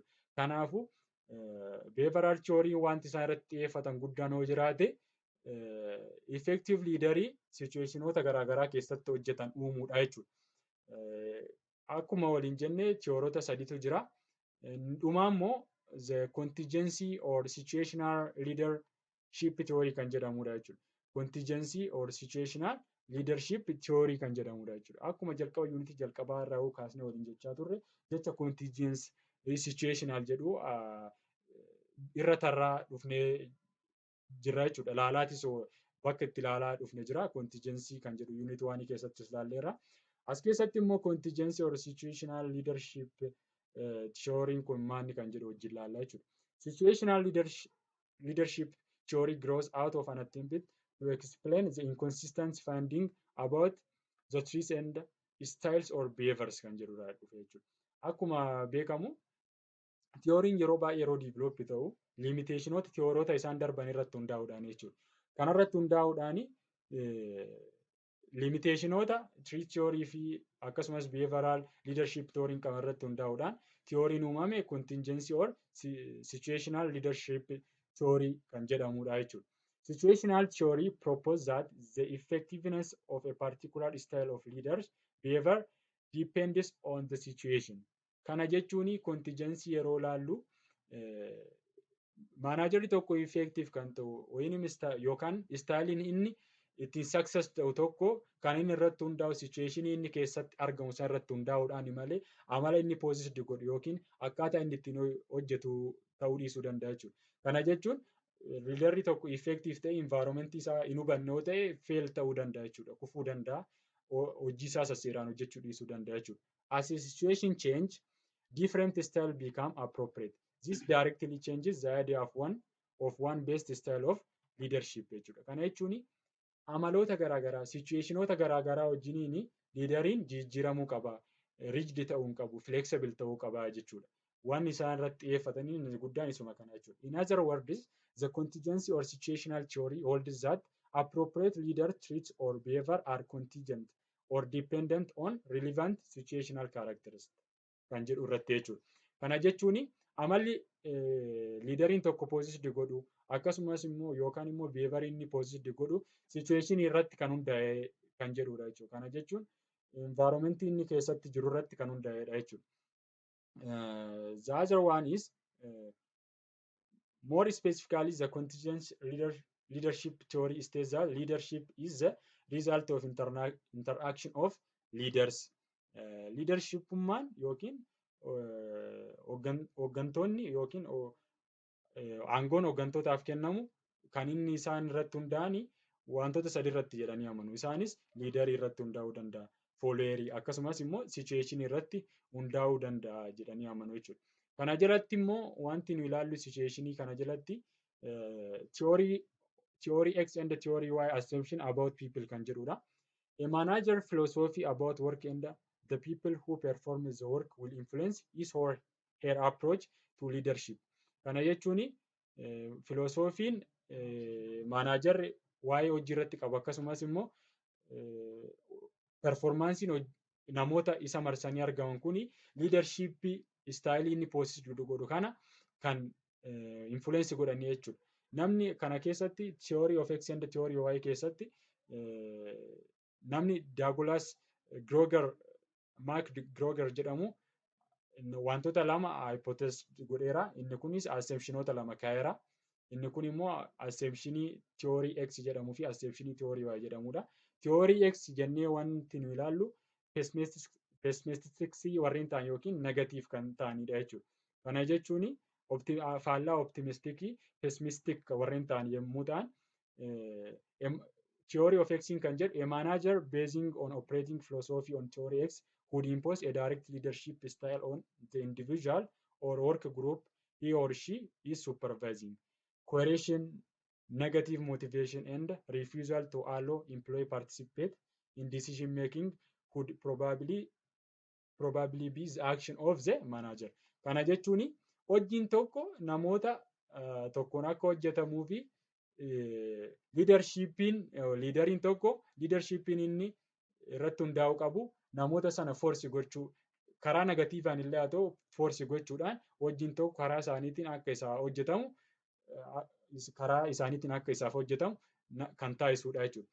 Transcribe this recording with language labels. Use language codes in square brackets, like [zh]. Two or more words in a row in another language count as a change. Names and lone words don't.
[om] Kanaafuu [en] behavioral theory [om] wanti isaan irratti xiyyeeffatan guddaan yoo jiraate effective liiderii situationoota garaagaraa keessatti hojjetan uumuudha jechuudha. Akkuma waliin jenne tiyoorota sadiitu jira. Dhumaa immoo [en] the contingency or situational leadership theory [om] kan jedhamudha jechuudha. [en] Contingency or situational leadership theory [om] kan jedhamudha jechuudha. Akkuma jalqaba yuunitii jalqabaa irraa kaasnee waliin jechaa turre jecha [en] contingency situational [om] jedhu irra tarraa dhufnee jirra jechuudha. Laalaatis bakka itti ilaalaa dhufne jira. Contingency kan jedhu yuunitii waanii keessatti ilaalleerra. As keessatti immoo [en] contingency or situational leadership theory [om] kun maanni kan jedhu wajjin ilaallaa jechuudha. [en] Situational leadership theory grows out of an attempt to explain the inconsistent finding about the traits and styles or behaviors [om] kan jedhudha dhufe jechuudha. Akkuma beekamu theory'n yeroo baay'ee yeroo develop ta'u limitationoota theorota isaan darban irratti hundaa'uudhaan jechuudha. Kana irratti hundaa'uudhaan limitationoota [en] trait theory [om] fi akkasumas [en] behavioral leadership theory'n [om] qaban irratti hundaa'uudhaan theory'n uumame [en] contingency or situational leadership theory [om] kan jedhamudha jechuudha. [en] Situational theory proposes that the effectiveness of a particular style of leaders behavior depends on the situation. [om] Kana jechuun contingency yeroo laallu maanajarri tokko effective kan ta'u yookaan istaayiliin inni ittiin success ta'u tokko kan inni irratti hundaa'u situationii inni keessatti argamu san irratti hundaa'uudhaan malee amala inni positive godhu yookiin akkaataa inni ittiin hojjetu ta'uu dhiisuu danda'a jechuudha. Kana jechuun liidarri tokko effective ta'e environmentii isaa hin hubanne yoo ta'e fail ta'uu danda'a jechuudha. Kufuu danda'a. Hojii isaa sasseeraan hojjechuu dhiisuu danda'a jechuudha. [en] As a situation change, different style become appropriate. This directly changes the idea of one best style of leadership jechuudha. [om] Kana jechuun amaloota garaagaraa situationoota garaagaraa wajjiniin liideriin jijjiiramuu qaba. Rigid ta'uu hin qabu, flexible ta'uu qaba jechuudha. Waan isaan irratti xiyyeeffatanii inni guddaan isuma kana jechuudha. [en] In other words, the contingency or situational theory holds that appropriate leader traits or behavior are contingent or dependent on relevant situational characteristics [om] kan jedhu irratti jechuudha. Kana jechuun amalli liideriin tokko positive godhu akkasumas immoo yookaan immoo behaviorii inni positive godhu situation irratti kan hundaa'e kan jedhudha jechuudha. Kana jechuun environmentii inni keessatti jiru irratti kan hundaa'edha jechuudha. [en] The other one is more specifically the contingent leadership theory states that leadership is the result of interaction of leaders. [om] Leadershipummaan yookiin hooggantoonni yookiin aangoon hooggantootaaf kennamu kan inni isaan irratti hundaa'ani wantoota sadi irratti jedhanii amanu. Isaanis liidarii irratti hundaa'uu danda'a, fooleerii akkasumas immoo sichueeshinii irratti hundaa'uu danda'a jedhanii amanu jechuudha. Kana jalatti immoo wanti nu ilaallu sichueeshinii kana jalatti [en] theory X and theory Y assumption about people [om] kan jedhudha. [en] A manager philosophy about work and the people who perform the work will influence his or her approach to leadership. [om] Kana jechuun filosoofiin maanaajarri waa'ee hojii irratti qabu akkasumas immoo performaansiin namoota isa marsanii argaman kuni liidarshiippii istaayilii inni poosisuu godhu kana kan influensi godhanii jechuudha. Namni kana keessatti [en] theory of X and theory Y [om] keessatti namni Douglas Mark Groger jedhamu wantoota lama hypothesis godheera. Inni kunis assumptionoota lama kaa'eera. Inni kun immoo assumptionii [en] theory X [om] jedhamuu fi assumptionii [en] theory Y [om] jedhamudha. [en] Theory X [om] jennee wanti nu ilaallu pessimistiksii warreen ta'an yookiin negatiif kan ta'anidha jechuudha. Kana jechuun faallaa optimistikii pessimistik warreen ta'an yommuu ta'an [en] theory of X [om] kan jedhu [en] a manager basing on operating philosophy on theory X would impose a direct leadership style on the individual or work group he or she is supervising. Coercion, negative motivation, and refusal to allow employee participate in decision making could probably be the action of the manager. [om] Kana jechuun hojiin tokko namoota tokkoon akka hojjetamuu fi liidariin tokko liidarshiippiin inni irratti hundaa'uu qabu namoota sana forsi gochuu karaa negatiivaan illee haa ta'u forsi gochuudhaan hojiin tokko karaa isaaniitiin akka isaa hojjetamu kan taasisudha jechuudha.